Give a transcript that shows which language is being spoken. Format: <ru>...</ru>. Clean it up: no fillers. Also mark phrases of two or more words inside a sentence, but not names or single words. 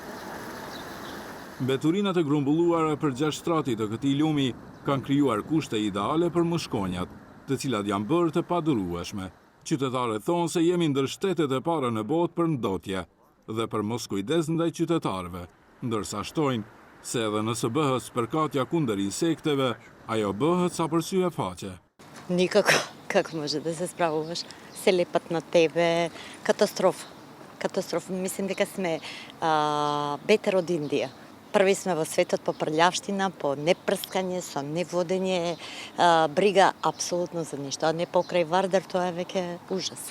<sq>Mbeturinat e grumbulluara për 6 strati të këtij lumi kanë krijuar kushte ideale për mushkonjat, të cilat janë bërë të padurueshme. Qytetarët thonë se jemi ndër shtetet e para në botë për ndotje dhe për mos kujdes ndaj qytetarëve, ndërsa shtojnë se edhe nëse bëhet spërkatja kundër insekteve, ajo bëhet sa për sy e faqe.</sq> <mk>Никако, как може да се справуваш? Селепат на тебе, катастрофа. Катастрофа. Мислим дека сме бетер од Индија. Први сме во светот по прљавштина, по непрскање, со неводење, брига апсолутно за ништо, а не покрај Вардар, тоа е веќе ужас.</mk>